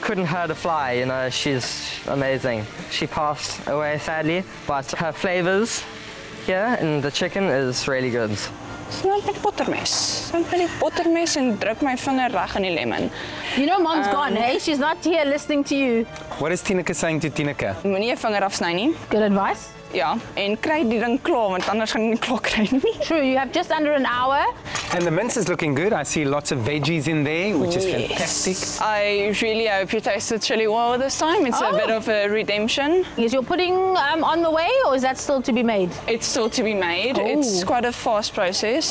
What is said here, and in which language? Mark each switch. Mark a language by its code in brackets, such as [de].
[en] Couldn't hurt a fly, you know, she's amazing. She passed away sadly, but her flavors here in the chicken is really good. [af] Snoep met bottermes. Snoep met die bottermes en druk my vinger reg in die lemon. [en] You know Mom's gone, hey? She's not here listening to you. What is Tineke saying to Tineke? [af] Moenie 'n vinger afsny nie. [en] Good advice. [af] Ja, en kry die ding klaar want anders gaan jy nie klaar kry nie. [en] True, you have just under an hour. And the mince is looking good. I see lots of veggies in there, which is fantastic. I really hope you taste the chili oil this time. It's a bit of a redemption. Is your pudding on the way, or is that still to be made? It's still to be made. It's quite a fast process.